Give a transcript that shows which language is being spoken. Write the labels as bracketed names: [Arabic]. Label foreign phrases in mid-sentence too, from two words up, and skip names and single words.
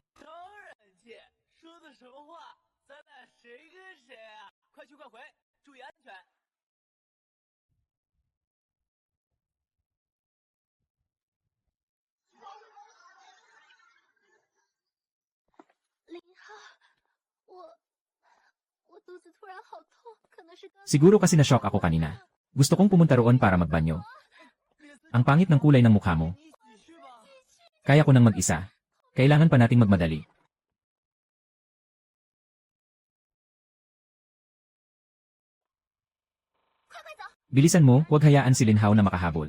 [Chinese] 当然借，说的什么话？咱俩谁跟谁啊？快去快回，注意安全。林浩，我肚子突然好痛，可能是刚。 [Filipino] Siguro kasi na-shock ako kanina. Gusto kong pumunta roon para magbanyo. Ang pangit ng kulay ng mukha mo. Kaya ko nang mag-isa. Kailangan pa nating magmadali. Bilisan mo, huwag hayaan si Linhao na makahabol.